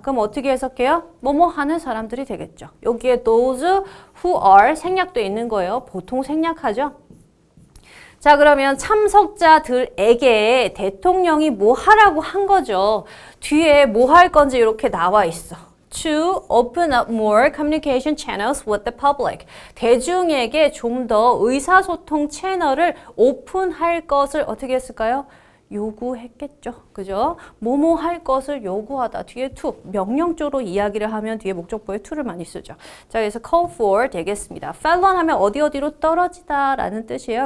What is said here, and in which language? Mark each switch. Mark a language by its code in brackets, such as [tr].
[ko] 그럼 어떻게 해석해요? 뭐뭐 하는 사람들이 되겠죠. 여기에 [en] those who are [ko] 생략돼 있는 거예요. 보통 생략하죠. 자, 그러면 참석자들에게 대통령이 뭐 하라고 한 거죠. 뒤에 뭐 할 건지 이렇게 나와 있어. [en] To open up more communication channels with the public. [ko] 대중에게 좀 더 의사소통 채널을 오픈할 것을 어떻게 했을까요? 요구했겠죠. 그죠? 뭐뭐 할 것을 요구하다. 뒤에 to, 명령조로 이야기를 하면 뒤에 목적보에 to를 많이 쓰죠. 자, 그래서 call for 되겠습니다. fallon 하면 어디로 떨어지다 라는 뜻이에요.